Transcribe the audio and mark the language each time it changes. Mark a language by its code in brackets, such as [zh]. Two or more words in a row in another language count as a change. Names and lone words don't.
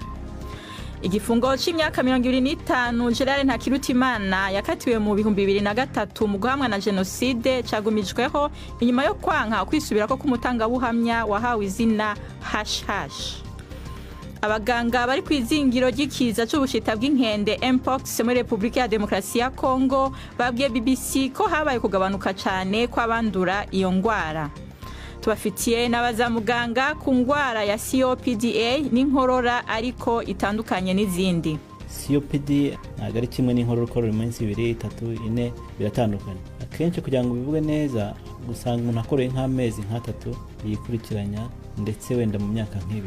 [rn] Igifungo c'imyaka 25 Gerard Ntakirutimana yakatiwe mu 2003 mu guhamwa na genocide cagumijweho inyuma yo kwanka kwisubirako k'umutangabuhamya wahawe izina ##. Abaganga bari kwizingiro ry'ikiza c'ubushita bw'inkende Mpox muri Republika ya Demokarasi ya Kongo babwiye BBC ko habaye kugabanuka cane kw'abandura iyo ngwara. [rw] Tubafitiye n'abazamuganga ku ngwara ya COPD n'inkorora ariko itandukanye n'izindi. COPD ntabwo ari kimwe n'inkorora ukorora iminsi 2, 3, 4 biratandukanye. Akenshi kugira ngo bivuge neza gusanga umuntu akoroye nk'amezi 3 yikurikiranya ndetse wenda mu myaka nk'ibiri.